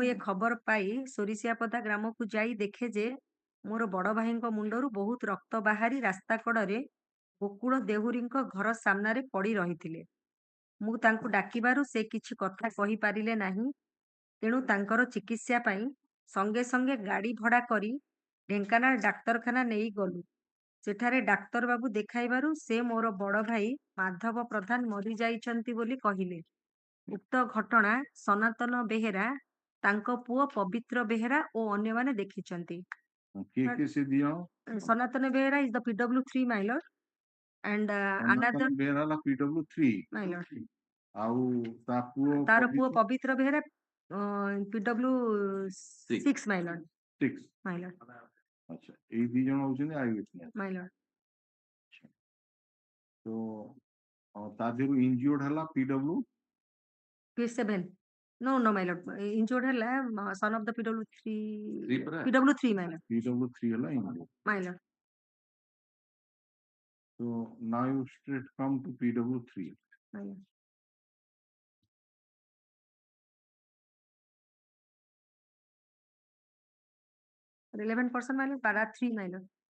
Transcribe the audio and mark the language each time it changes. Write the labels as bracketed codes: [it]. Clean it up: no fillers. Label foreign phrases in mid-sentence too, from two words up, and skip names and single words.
[or] ଏ ଖବର ପାଇ ସୋରିଷିଆପଦା ଗ୍ରାମକୁ ଯାଇ ଦେଖେ ଯେ ମୋର ବଡ ଭାଇଙ୍କ ମୁଣ୍ଡରୁ ବହୁତ ରକ୍ତ ବାହାରି ରାସ୍ତା କଡରେ ଗୋକୁଳ ଦେହୁରୀଙ୍କ ଘର ସାମ୍ନାରେ ପଡି ରହିଥିଲେ ମୁଁ ତାଙ୍କୁ ଡାକିବାରୁ ସେ କିଛି କଥା କହିପାରିଲେ ନାହିଁ ତେଣୁ ତାଙ୍କର ଚିକିତ୍ସା ପାଇଁ ସଙ୍ଗେ ସଙ୍ଗେ ଗାଡି ଭଡା କରି ଢେଙ୍କାନାଳ ଡାକ୍ତରଖାନା ନେଇ ଗଲୁ ସେଠାରେ ଡାକ୍ତର ବାବୁ ଦେଖାଇବାରୁ ସେ ମୋର ବଡ଼ ଭାଇ ମାଧବ ପ୍ରଧାନ ମରିଯାଇଛନ୍ତି ବୋଲି କହିଲେ। ଉକ୍ତ ଘଟଣା ସନାତନ ବେହେରା, ତାଙ୍କ ପୁଅ ପବିତ୍ର ବେହେରା ଓ ଅନ୍ୟମାନେ ଦେଖିଛନ୍ତି। କିଏ କିଏ ସେ ଦି ଜଣ? ସନାତନ ବେହେରା [en] is the PW3 my lord and another [or] ବେହେରା ହେଲା PW3 [en] my lord. [or] ଆଉ ତା ପୁଅ ତାର ପୁଅ ପବିତ୍ର ବେହେରା PW6 [en] my lord. [or] 6 [en] my lord. [or] ଆଚ୍ଛା, ଏଇ ଦି ଜଣ ହଉଛନ୍ତି [en] eye witness. my lord. [or] ତ ତା ଦେହରୁ ଇନଜିଓର୍ଡ ହେଲା PW [en] P7 no my lord. Injured ହେଲା son of the PW3 PW3 my lord. [or] PW3 ହେଲା injured. [en] my lord. So now you straight come to PW3. my lord. Relevant person my lord, para 3 my lord.